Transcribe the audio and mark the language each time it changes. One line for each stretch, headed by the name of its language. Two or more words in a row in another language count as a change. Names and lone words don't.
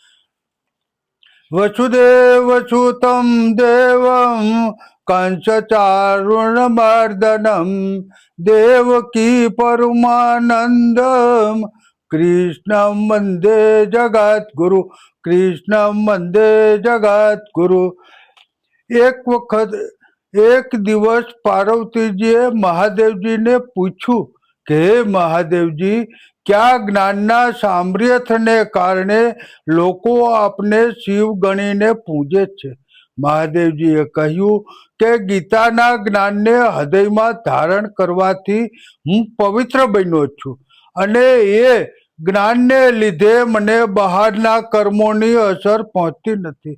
Sanskrit: वसुदेवसुतं देवं कंसचारुणमर्दनं देवकी परमानन्दं कृष्णं वन्दे जगद्गुरु, कृष्णं वन्दे जगद्गुरु।
Gujarati: એક વખત એક દિવસ પાર્વતીજીએ મહાદેવજીને પૂછ્યું કે હે મહાદેવજી, ક્યાં જ્ઞાનના સામર્થ્યને કારણે લોકો આપને શિવ ગણીને પૂજે છે? મહાદેવજીએ કહ્યું કે ગીતાના જ્ઞાનને હૃદયમાં ધારણ કરવાથી હું પવિત્ર બન્યો છું અને એ જ્ઞાનને લીધે મને બહારના કર્મોની અસર પહોંચતી નથી.